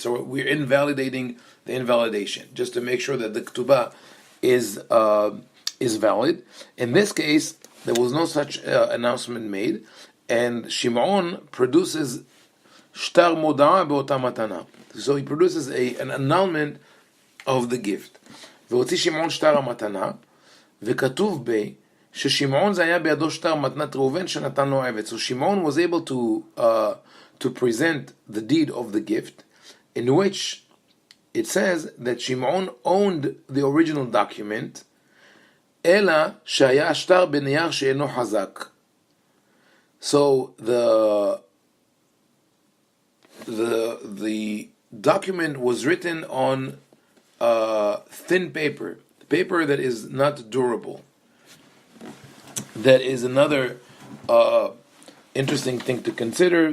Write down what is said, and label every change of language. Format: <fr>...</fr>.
<en>So we're invalidating the invalidation, just to make sure that the ketubah is valid. In this case, there was no such announcement made, and Shimon produces</en> <he>shtar moda'a be'ota matana.</he> <en>So he produces an annulment of the gift.</en> <he>והוציא שמעון שטר המתנה, וכתוב ב ששמעון זה היה בידו שטר מתנת ראובן שנתן לו עבד.</he> <en>So Shimon was able to present the deed of the gift, in which it says that Shimon owned the original document,</en> <he>אלא שהיה שטר בנייר שאינו חזק.</he> <en>So the document was written on thin paper that is not durable. That is another interesting thing to consider.</en>